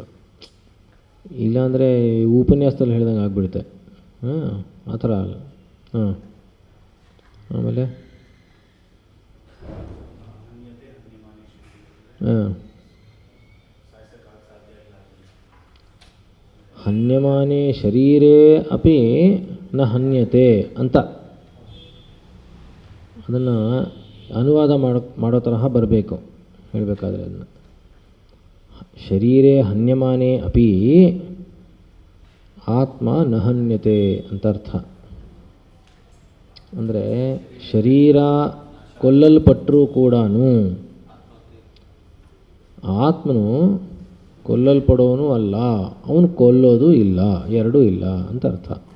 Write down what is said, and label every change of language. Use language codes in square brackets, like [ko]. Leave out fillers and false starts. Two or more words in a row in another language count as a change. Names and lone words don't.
[kn] ಇಲ್ಲಾಂದರೆ ಉಪನ್ಯಾಸದಲ್ಲಿ ಹೇಳ್ದಂಗೆ ಆಗ್ಬಿಡುತ್ತೆ. ಆ ಥರ ಅಲ್ಲ. ಆಮೇಲೆ [sa] ಹನ್ಯಮಾನೇ ಶರೀರೇ ಅಪಿ ನ ಹನ್ಯತೆ [kn] ಅಂತ ಅದನ್ನು ಅನುವಾದ ಮಾಡೋ ತರಹ ಬರಬೇಕು ಹೇಳಬೇಕಾದ್ರೆ. ಅದನ್ನು [sa] ಶರೀರೇ ಹನ್ಯಮಾನೇ ಅಪಿ ಆತ್ಮ ನ ಹನ್ಯತೆ [kn] ಅಂತ ಅರ್ಥ. ಅಂದರೆ ಶರೀರ ಕೊಲ್ಲಲ್ಪಟ್ಟರೂ ಕೂಡ ಆತ್ಮನು ಕೊಲ್ಲಲ್ಪಡೋನು ಅಲ್ಲ, ಅವನು ಕೊಲ್ಲೋದು ಇಲ್ಲ, ಎರಡೂ ಇಲ್ಲ ಅಂತ ಅರ್ಥ.